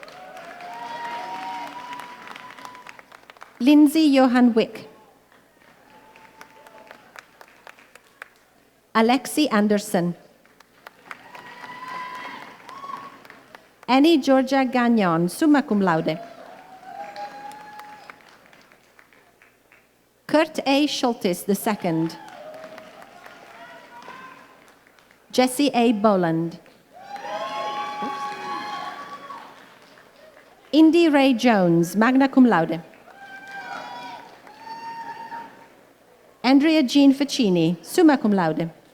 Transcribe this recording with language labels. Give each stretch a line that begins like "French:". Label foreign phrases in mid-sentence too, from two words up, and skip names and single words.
English: Lindsay Johan Wick. Alexi Anderson. Annie Georgia Gagnon,
Latin: summa cum laude.
English: Kurt A. Schultes II. Jesse A. Boland. Indy Ray Jones,
Latin: magna cum laude.
English: Andrea Jean Faccini,
Latin: summa cum laude.